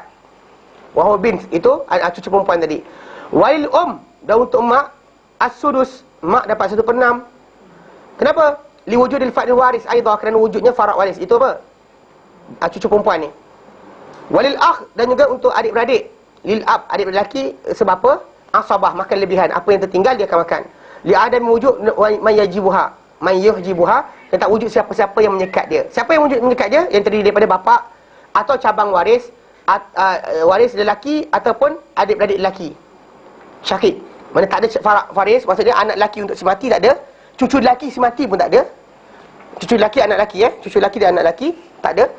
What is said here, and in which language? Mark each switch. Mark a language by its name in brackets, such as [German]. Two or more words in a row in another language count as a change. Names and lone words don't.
[Arabic] وهو بنت, [Malay] itu cucu perempuan tadi. Walil dan untuk mak as-sudus, mak dapat 1/6. Kenapa? [Arabic] لوجود الفرع الوارث أيضا, kerana wujudnya far'il waris. [Malay] Itu apa? Cucu perempuan ni. [Arabic] وللأخ, [Malay] dan juga untuk adik-beradik. [Arabic] للأب, [Malay] adik-beradik lelaki sebapa asabah, makan lebihan. Apa yang tertinggal dia akan makan. [Arabic] لعدم وجود من يحجبها، من يحجبها, [Malay] dan tak wujud siapa-siapa yang menyekat dia. Siapa yang wujud menyekat dia? Yang terdiri daripada bapa atau cabang waris, waris lelaki ataupun adik-beradik lelaki. Syakik. Mana tak ada waris, maksudnya anak lelaki untuk si mati tak ada, cucu lelaki si mati pun tak ada. Cucu lelaki anak lelaki cucu lelaki dan anak lelaki tak ada.